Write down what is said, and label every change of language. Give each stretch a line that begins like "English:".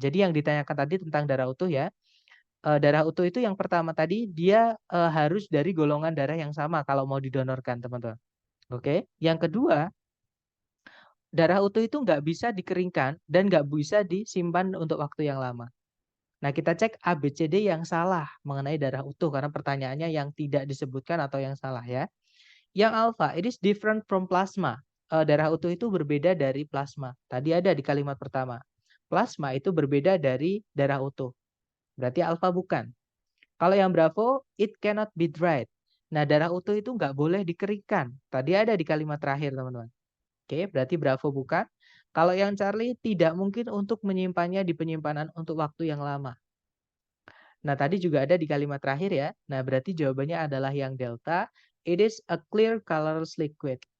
Indonesian: Jadi yang ditanyakan tadi tentang darah utuh ya, darah utuh itu yang pertama tadi dia harus dari golongan darah yang sama kalau mau didonorkan, teman-teman. Oke. Yang kedua, darah utuh itu nggak bisa dikeringkan dan nggak bisa disimpan untuk waktu yang lama. Nah, kita cek ABCD yang salah mengenai darah utuh karena pertanyaannya yang tidak disebutkan atau yang salah ya. Yang alpha,
English: it is different from plasma.
Indonesian: Darah utuh itu berbeda dari plasma. Tadi ada di kalimat pertama. Plasma itu berbeda dari darah utuh. Berarti alpha bukan. Kalau yang Bravo,
English: it cannot be dried.
Indonesian: Nah, darah utuh itu nggak boleh dikeringkan. Tadi ada di kalimat terakhir, teman-teman. Oke, berarti Bravo bukan. Kalau yang Charlie, tidak mungkin untuk menyimpannya di penyimpanan untuk waktu yang lama. Nah, tadi juga ada di kalimat terakhir ya. Nah, berarti jawabannya adalah yang Delta.
English: It is a clear colorless liquid.